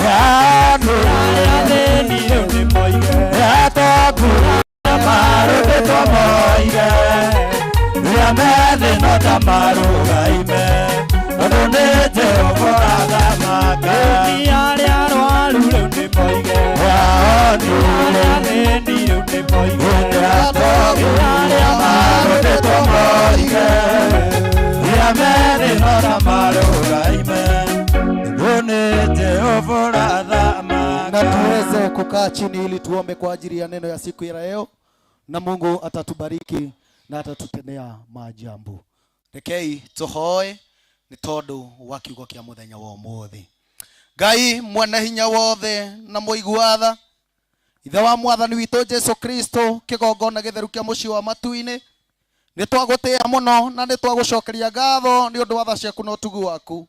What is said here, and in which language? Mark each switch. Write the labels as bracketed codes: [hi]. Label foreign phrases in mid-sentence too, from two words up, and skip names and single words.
[ki] arĩa athĩni rĩu nĩ moige atongu arĩa marũthĩtwo moige rĩrĩa methĩna ta marũgaime tondũ nĩ Jehova ũrathamaka arĩa arwaru rĩu nĩ moige arĩa athĩni rĩu nĩ moige arĩa marũthĩtwo moige rĩrĩa methĩna ta marũgaime tondũ nĩ Jehova ũrathamaka. [sw] Na tuweze kukaa chini ili tuombe kwa ajili ya neno ya siku ya leo, na Mungu atatubariki na atatutendea maajabu. [ki] Rekei tuhoe ni tondu wa kiugo kia muthenya wa umuthi. Ngai mwene hinya wothe na muiguatha ithe wa mwathani witu Jesu Kristo kigongona githeru kia mucii wa matu-ini ni twagutia muno na ni twagucokeria ngatho ni undu wa tha ciaku na utugu waku.